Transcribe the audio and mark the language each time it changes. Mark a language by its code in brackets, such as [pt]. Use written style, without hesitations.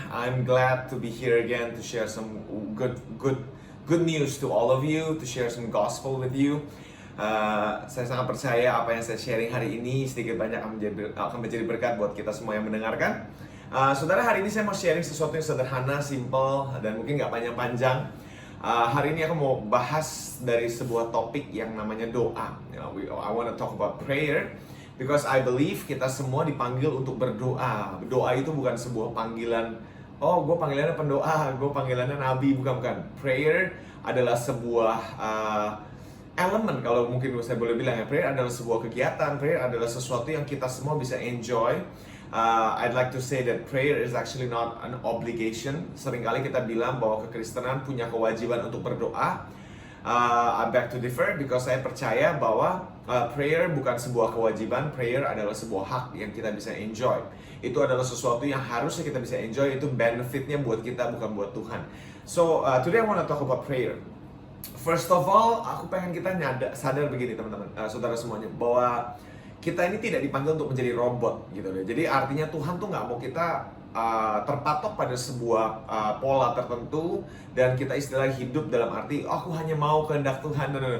[en] I'm glad to be here again to share some good news to all of you, to share some gospel with you. [id] Saya sangat percaya apa yang saya sharing hari ini sedikit banyak akan menjadi berkat buat kita semua yang mendengarkan. Saudara, hari ini saya mau sharing sesuatu yang sederhana, simple, dan mungkin nggak panjang-panjang. Hari ini aku mau bahas dari sebuah topik yang namanya doa. [en] I want to talk about prayer. Because I believe [id] kita semua dipanggil untuk berdoa. Doa itu bukan sebuah panggilan, oh gue panggilannya pendoa, gue panggilannya nabi, bukan. Prayer adalah sebuah elemen, kalau mungkin saya boleh bilang ya. Prayer adalah sebuah kegiatan, prayer adalah sesuatu yang kita semua bisa enjoy. [en] I'd like to say that prayer is actually not an obligation. [id] Seringkali kita bilang bahwa kekristenan punya kewajiban untuk berdoa. [en] I beg to differ because [id] saya percaya bahwa prayer bukan sebuah kewajiban, prayer adalah sebuah hak yang kita bisa enjoy. Itu adalah sesuatu yang harusnya kita bisa enjoy, itu benefitnya buat kita, bukan buat Tuhan. [en] So, today I want to talk about prayer. First of all, [id] aku pengen kita sadar begini teman-teman, saudara semuanya, bahwa kita ini tidak dipanggil untuk menjadi robot gitu deh. Jadi artinya Tuhan tuh nggak mau kita terpatok pada sebuah pola tertentu dan kita istilahnya hidup dalam arti aku hanya mau kehendak Tuhan.